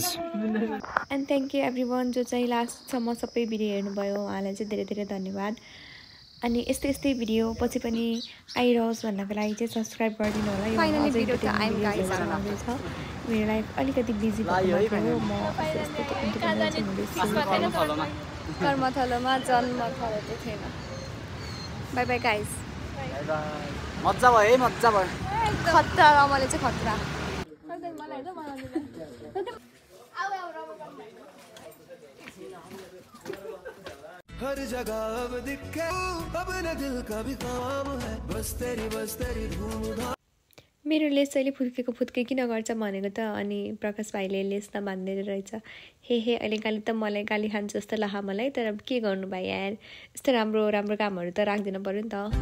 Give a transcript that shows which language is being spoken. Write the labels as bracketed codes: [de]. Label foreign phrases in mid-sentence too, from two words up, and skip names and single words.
[en] and thank you everyone [ne] जो चाहिँ लास्टसम्म सबै भिडियो हेर्नुभयो उहाँलाई चाहिँ धेरै धेरै धन्यवाद अनि यस्तै भिडियो पछि पनि आइरहोस् भन्नको लागि चाहिँ सब्स्क्राइब गरिदिनु होला फाइनली भिडियो त आइम गाइस छ मेरो लाइफ अलिकति बिजी भएको हो म कर्मथलोमा जन्म थलो थिएन [en] bye bye guys [ne] मजा भयो है मजा भयो खतरा रमाले चाहिँ खतरा [hi] हर जगह अब दिखे अपने दिल का भी काम है बस तेरी धूम [ne] मेरो लेस अहिले फुत्के किन गर्छ भनेको त अनि प्रकाश भाइले लेस त बान्दैन रहेछ हे अहिले गाली त मलाई गाली खान्छ जस्तो लाग्यो मलाई तर के गर्नु भाइ यार यस्तो राम्रो कामहरू त राख्दिन पर्यो नि